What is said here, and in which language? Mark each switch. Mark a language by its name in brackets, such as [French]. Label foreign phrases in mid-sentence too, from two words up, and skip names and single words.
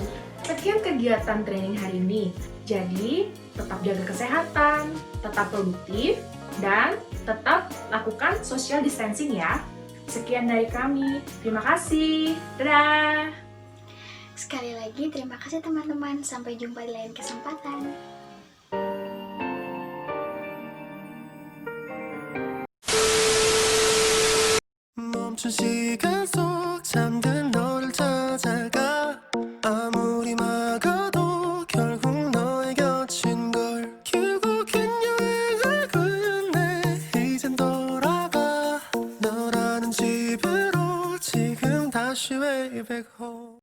[Indonesian] Sekian kegiatan training hari ini. Jadi, tetap jaga kesehatan, tetap produktif, dan tetap lakukan [English] social distancing [Indonesian] ya. Sekian dari kami. Terima kasih. Dadah! Sekali lagi, terima kasih teman-teman. Sampai jumpa di lain kesempatan. [Korean] 멈춘 시간 속 잠든 너를 찾아가 아무리 막아도 결국 너의 곁인 걸 결국엔 여행을 끝내 이젠 돌아가 너라는 집으로 지금 다시 [English] way back home